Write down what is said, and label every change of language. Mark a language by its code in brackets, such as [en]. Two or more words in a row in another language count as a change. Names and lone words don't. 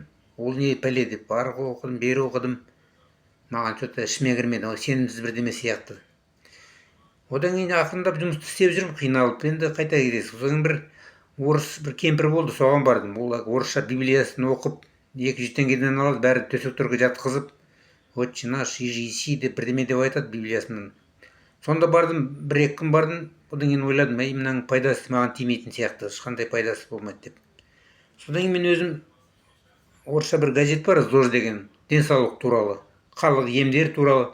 [kk] Ол не пәле деп, арғы оқыдым, бері оқыдым. Маған что-то ішіме кірмеді, сенімсіз бірдеме сияқты. Одан кейін ақырындап жұмысты істеп жүрмін, қиналып. Енді қайта кетесіз. Содан бір орыс бір кемпір болды, соған бардым. Ол орысша библиясын оқып, 200 теңгеден алады, бәрі төсектерге жатқызып, [cu] отче наш, иже иси [kk] деп бірдеме деп айтады библиясынан. Сонда бардым, 1-2 күн бардым. Одан кейін ойладым: мынаның пайдасы маған тимейтін сияқты, ешқандай пайдасы болмайды деп. Содан кейін мен өзім орысша бір газет бар, ЗОЖ деген, денсаулық туралы, халық емдер туралы.